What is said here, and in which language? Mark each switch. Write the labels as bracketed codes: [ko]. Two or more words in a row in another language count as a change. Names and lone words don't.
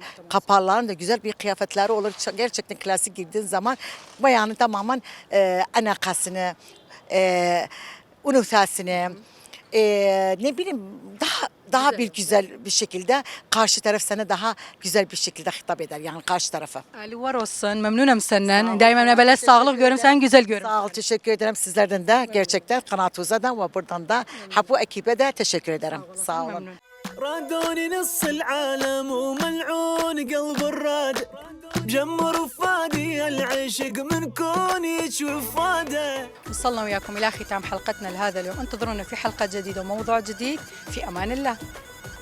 [tr] Kapalıların da güzel bir kıyafetleri olur. Gerçekten klasik girdiğin zaman bayanın tamamen anakasını, unutasını, ne bileyim daha bir güzel bir şekilde karşı taraf sana daha güzel bir şekilde hitap eder yani karşı tarafa. Ali var olsun memnunum senden. Daima böyle sağlık görün sen güzel görün. Sağ ol teşekkür ederim sizlerden de gerçekten Kanat Uza'dan ve buradan da bu ekibe de teşekkür ederim. Sağ olun. [ar] رادوني نص العالم وملعون قلب الراد جمر وفادي العشق من كوني وفاده. وصلنا وياكم إلى ختام حلقتنا لهذا اليوم انتظرونا في حلقة جديدة وموضوع جديد في أمان الله.